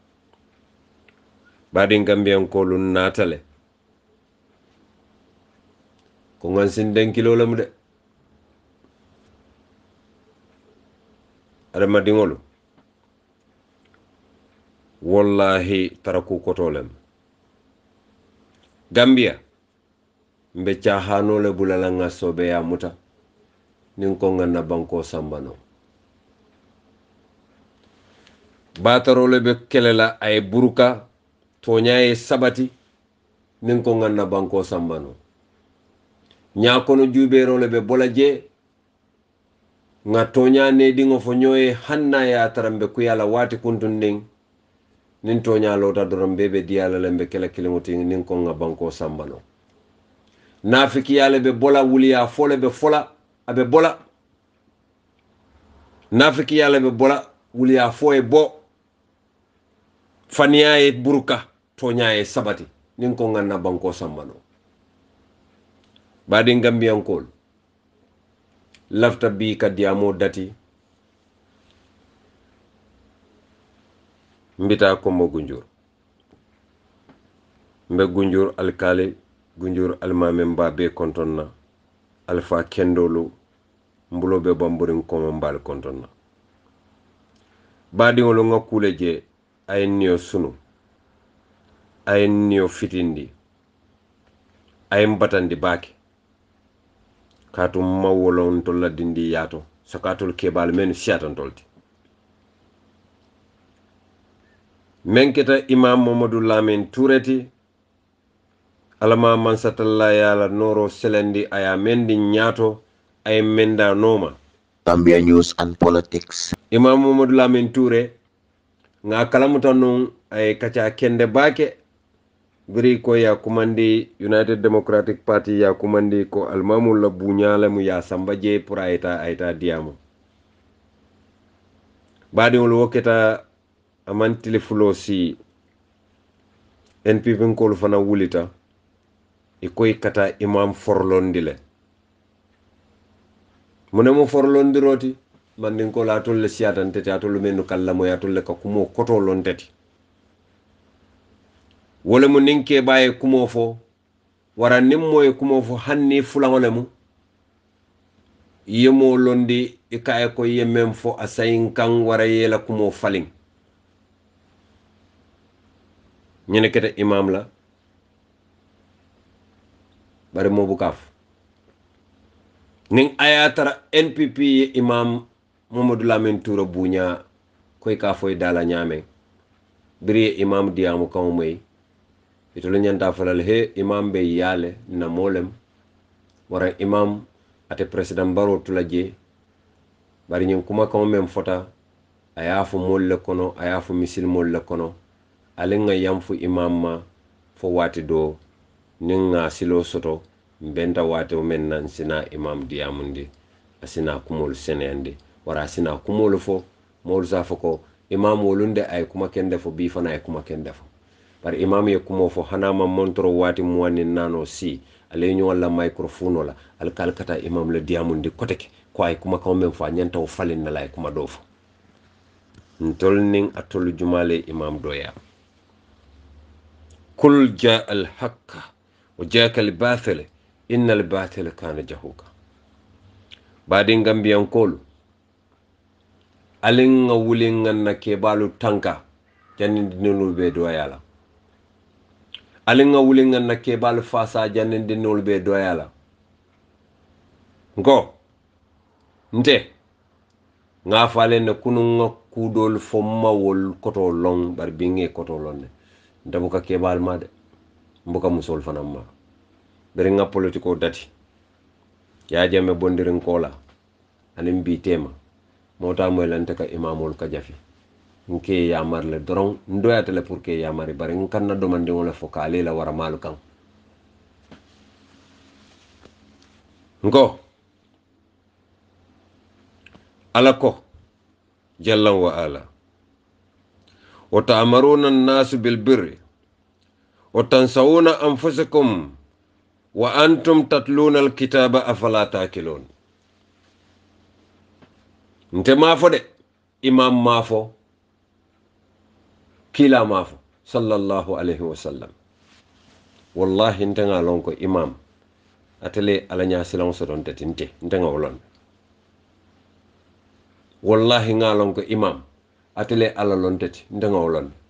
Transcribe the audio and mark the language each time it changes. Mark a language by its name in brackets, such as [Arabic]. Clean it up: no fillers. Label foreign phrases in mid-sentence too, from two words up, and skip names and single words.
[Mandingo] badin Gambian ko lun natale ko ngan sin den kilo lam de ada madingolu wallahi taraku koto lam Gambia mbe chahano le bulala ngasobe ya muta nin ko nganna banko sambano batarole be kelela ay buruka toñaye sabati nin ko nganna banko sambano ñakono juuberole be bolaje nga toña ne dingo fo ñoye hanna ya tarambe ku yala wati kuntun nin toña lota doron bebe diyala lembe kela kilimoti nin ko nga banko sambano nafiki yale be bola wuliya fole be fola abe bola nafiki yale be bola wuliya fo e bo faniyaye buruka toñaye sabati nin ko nganna banko sambano badi Gambiyankol lafta bi ka diamo dati mbita kombo gunjur mbe gunjur alkali gunjur almame mba be kontonna alfa kendolu mbulo be bamburin komo mbal kontonna badi ngolo ngakule je ayen niyo sunu ayen niyo fitindi ayen batandi bake katum mawolon tolla dindi yato sakatul kebal men siatan tolti menketa Imam Mamadou Lamin Toureti alama mansatalla yala noro selendi aya mendi nyato ay menda noma [English] Gambia News and Politics. [Mandingo] Imam Mamadou Lamin Touré nga kalamuta non ay kacha kende bake biri ko ya kumandi United Democratic Party ya kumandi ko almamul la bunyala mu ya sambaje pour ayta diamo badi wol woketa amantili fulo si NPP ko fana wulita e koy kata imam forlondile munemo forlondiroti mandin ko la tolle siatan tete atolu menu kala mo ya tolle ka kumo koto lonteti wala mu ninke baye kumo fo wara nimmo e kumo fo hanni fulangole mu yemo londi e kaye ko yemem fo asayin kan wara yela kumo falin ñene kete imam la bari mo bukaf ning ayatara NPP ye Imam Mamadou Lamin Touré buña koy ka foy dala ñame biri imam diamu kaw moy itolo ñanta falal he imam be yale na molem wara imam ate president Barrow tulaje bari ñen kuma kaw mem fota ayafu molle kono ayafu misil molle kono alenga yamfu imam ma fo wati do ninga silo soto mbenta wate o men nan sina imam diamundi asina kumol senende wara sina kumol fo mol safo ko imam wolunde ay kuma kende fo bi fana ay kuma kende fo par imam ye kumo fo hanama montro wati muwani nano si ale ñu wala microphone la al kalkata imam le diamundi koteke ko ay kuma kaw men fa nyanta o falin na lay kuma do fo ntol ning atol jumale imam doya [Arabic] قل جاء الحق وزهق الباطل إن الباطل كان زهوقا [Mandingo] badin gambiyan kolu alin nga wulin na kebalu tanka jannin dinul be doyala alin nga wulin na kebalu fasa jannin dinul be doyala ngo nte nga falen ne kunu nga kudol fo mawol koto long bar binge koto lonne ndabuka kebal ma de mbuka musol fanam ma beri nga politiko dati ya jame bondirin kola anin bi tema mota moy lante ka imamul ka jafi nke ya marle doron ndoyata le [French] pour que [Mandingo] ya mari bari nkan na domande wala fo kale la wara malu kan [Arabic] ngo الله جل وعلا أتأمرون الناس بالبر وتنسون أنفسكم وأنتم تتلون الكتاب أفلا تعقلون [Mandingo] nte mafo de imam mafo kila mafo [Arabic] صلى الله عليه وسلم [Mandingo] wallahi nte nga lon ko imam atele ala nya silon so don tetinte nte nga wolon wallahi nga lon ko imam atele ala lon teti nte nga wolon